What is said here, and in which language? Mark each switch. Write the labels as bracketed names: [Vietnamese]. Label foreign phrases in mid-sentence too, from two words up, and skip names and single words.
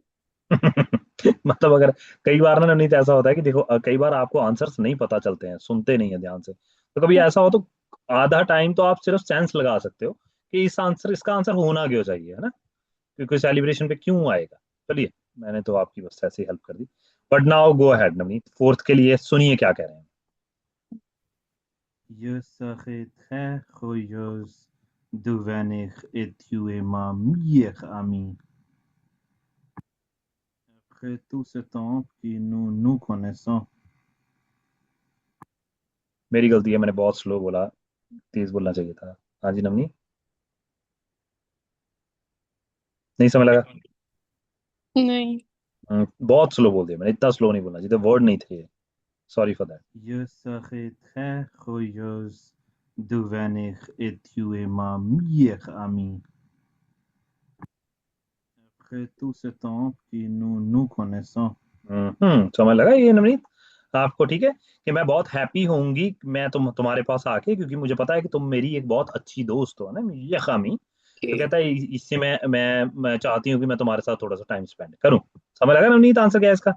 [Hindi] मतलब अगर कई बार ना नवनीत ऐसा होता है कि देखो, कई बार आपको आंसर्स नहीं पता चलते हैं, सुनते नहीं है ध्यान से, तो कभी ऐसा हो तो आधा टाइम तो आप सिर्फ सेंस लगा सकते हो कि इसका आंसर होना क्यों चाहिए, है ना, क्योंकि सेलिब्रेशन पे क्यों आएगा। चलिए, मैंने तो आपकी बस ऐसे ही हेल्प कर दी। [English] but now go ahead [Hindi] नवनीत, फोर्थ के लिए सुनिए क्या कह रहे हैं। [French] Je serais très heureuse de venir et tu es ma meilleure amie. Après tout ce temps que nous nous connaissons, [Hindi] मेरी गलती है, मैंने बहुत स्लो बोला, तेज बोलना चाहिए था। हाँ जी नवनीत, नहीं समझ लगा? नहीं। बहुत स्लो बोल दिया मैंने, इतना स्लो नहीं बोलना चाहिए, वर्ड नहीं थे। [English] sorry for that. [French] je serais très heureuse de venir et tu es ma meilleure amie. Après tout ce temps que nous nous connaissons, [Hindi] समझ लगा ये नवनीत आपको? ठीक है, कि मैं बहुत हैप्पी होंगी मैं तुम्हारे पास आके, क्योंकि मुझे पता है कि तुम मेरी एक बहुत अच्छी दोस्त हो ना, ये खामी। तो Okay. कहता है इससे मैं चाहती हूँ कि मैं तुम्हारे साथ थोड़ा सा [English] time spend [Hindi] करूँ। समझ लगा नवनीत आंसर क्या है इसका?